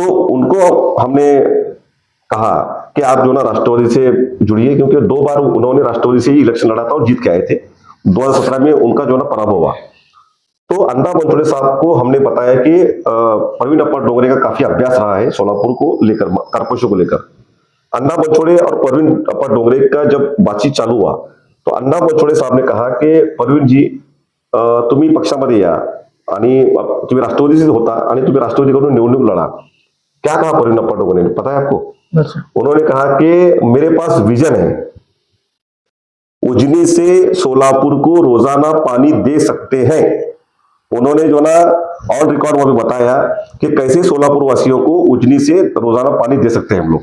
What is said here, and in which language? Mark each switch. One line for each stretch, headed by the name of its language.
Hindi: तो उनको हमने कहा कि आप जो ना राष्ट्रवादी से जुड़िए, क्योंकि 2 बार उन्होंने राष्ट्रवादी से ही इलेक्शन लड़ा था और जीत के आए थे। 2017 में उनका जो ना पराभव हुआ। तो अन्ना बनछोड़े साहब को हमने बताया कि परवीन अप्पा डोंगरे का काफी अभ्यास रहा है सोलापुर को लेकर, कॉर्पोरेशन को लेकर। अन्ना बनछोड़े और परवीन अप्पा डोंगरे का जब बातचीत चालू हुआ तो अन्ना बनछोड़े साहब ने कहा कि परवीन जी,
Marathi: तुम्ही पक्षामध्ये या आणि तुम्ही राष्ट्रवादीचे होता आणि तुम्ही राष्ट्रवादीकडून निवडणूक लढा।
Hindi: क्या कहा परवीन अप्पा डोंगरे ने, पता है आपको? अच्छा उन्होंने कहा कि मेरे पास विजन है, उजनी से सोलापुर को रोजाना पानी दे सकते हैं। उन्होंने जो ना ऑन रिकॉर्ड वहां पे बताया कि कैसे सोलापुर वासियों को उजनी से रोजाना पानी दे सकते हैं हम लोग।